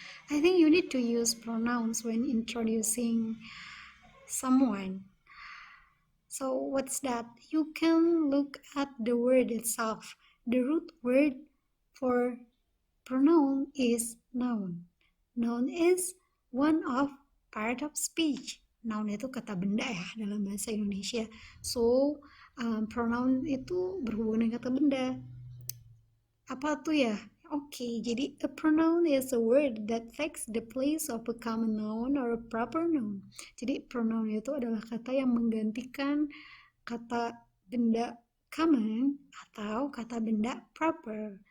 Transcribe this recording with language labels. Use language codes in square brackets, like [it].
[en] I think you need to use pronouns when introducing someone. So what's that? You can look at the word itself. The root word for pronoun is noun. Noun is one of part of speech. [id] Noun itu kata benda ya dalam bahasa Indonesia. So pronoun itu berhubungan dengan kata benda. Apa tuh ya? [en] Oke, jadi a pronoun is a word that takes the place of a common noun or a proper noun. [id] Jadi pronoun itu adalah kata yang menggantikan kata benda common atau kata benda proper.